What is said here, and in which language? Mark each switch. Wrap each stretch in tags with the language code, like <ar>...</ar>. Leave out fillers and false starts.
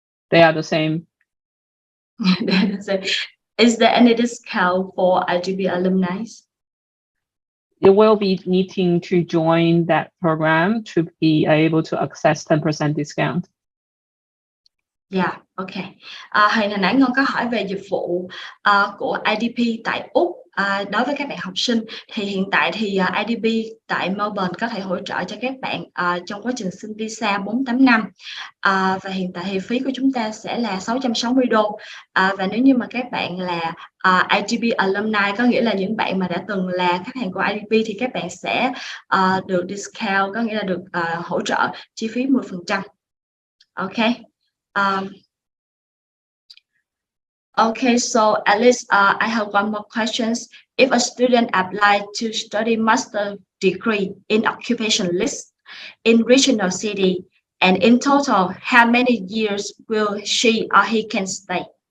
<en>They are the same. Is there any discount for IDP alumni? You will be needing to join that program to be able to access 10% discount. Yeah, okay.</en> <vi>Hồi nãy Ngân có hỏi về dịch vụ của IDP tại Úc. Đối với các bạn học sinh thì hiện tại thì IDP tại Melbourne có thể hỗ trợ cho các bạn trong quá trình xin visa 485. Và hiện tại thì phí của chúng ta sẽ là 660 đô. Và nếu như mà các bạn là IDP alumni, có nghĩa là những bạn mà đã từng là khách hàng của IDP, thì các bạn sẽ được discount, có nghĩa là được hỗ trợ chi phí 10%.</vi> <en>Okay. Okay, so Alice, I have one more question. If a student applied to study master degree in occupationalist in regional city, and in total, how many years will she or he can stay?</en>